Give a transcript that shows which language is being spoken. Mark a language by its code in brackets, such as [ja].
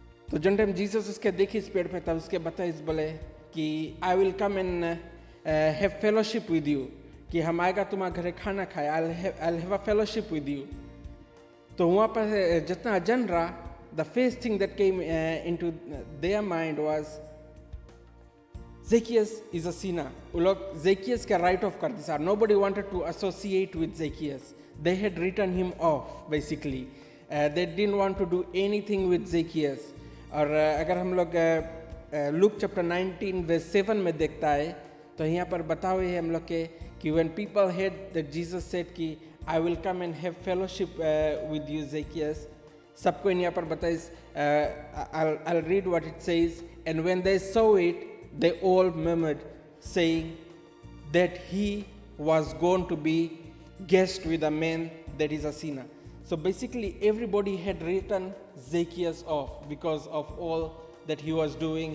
[hi] तो जन time Jesus उसके देखी इस पेड़ पे, तब उसके बताइस बोले कि [en] I will come and have fellowship with you, [hi] कि हम आएगा तुम्हारे घरे खाना खाए, [en] I have a fellowship with you. [hi] तो वहाँ पर जितना जन रहा, [en] the first thing that came into their mind was Zacchaeus is a sinner. [hi] वो लोग Zacchaeus का write off कर दिया। [en] Nobody wanted to associate with Zacchaeus. They had written him off basically. They didn't want to do anything with Zacchaeus. [hi] और अगर हम लोग Luke chapter 19 verse 7 में देखता है, तो यहाँ पर बता हुए है हम लोग के कि [en] when people heard that Jesus said [hi] कि [en] I will come and have fellowship with you [hi] Zacchaeus, सबको यहाँ पर बताइस, [en] I'll read what it says. And when they saw it, they all murmured, saying that he was going to be guest with a man that is a sinner. So basically, everybody had written Zacchaeus off because of all that he was doing.